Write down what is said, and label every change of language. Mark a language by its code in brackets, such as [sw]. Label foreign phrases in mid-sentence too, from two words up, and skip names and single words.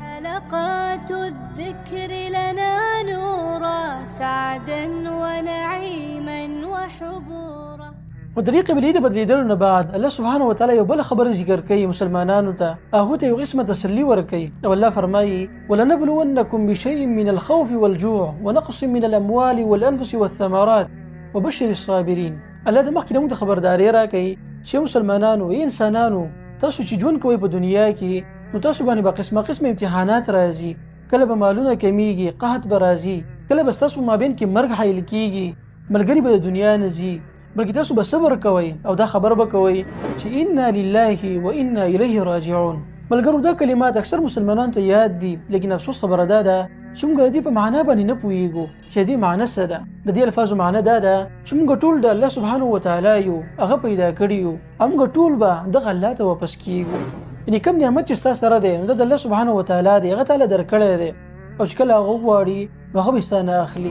[ar] حلقات الذكر لنا نورا سعدا ونعيما وحبورا. [ps] ودري قبلي د بدلیدلو نه بعد [ar] الله سبحانه وتعالى [ps] یو بل خبر ذکر کوي مسلمانانو ته، هغه ته یو قسمه تسلی ورکوي او الله فرمایي [ar] ولنبلونکم بشيء من الخوف والجوع ونقص من الاموال والانفس والثمرات وبشر الصابرين. [ps] الله د مخکې موږ ته خبرداري راکوي چې مسلمانانو انسانانو تاسو چې ژوند کوئ په دنیا کې نو تاسو باندې به قسمه امتحانات راځي، کله به مالونه کمیږي، قحط به راځي، کله به ستاسو په مابین کې مرګ حایل کیږي، ملګري به د دنیا نه ځي، بلکې تاسو به صبر کوئ او دا خبر به کوئ چې [ar] انا لله و انا الیه راجعون. [ps] ملګرو دا کلمات اکثر مسلمانانو ته یاد دي، لیکن افسوس خبره دا ده چې موږ د دې په معنا باندې نه پوهیږو چې دې معنا څه ده. د دې الفاظو معنا دا ده چې موږ ټول د [ar] الله سبحانه وتعالی [ps] یو، هغه پیدا کړي یو، موږ ټول به دغه الله ته واپس کیږو. یعنې کوم نعمت چې ستاسو سره دی نو د [ar] الله سبحانه وتعالی [ps] دی، هغه تعالی درکړی دی او چې کله هغه غواړي نو هغه به ستانه اخلي.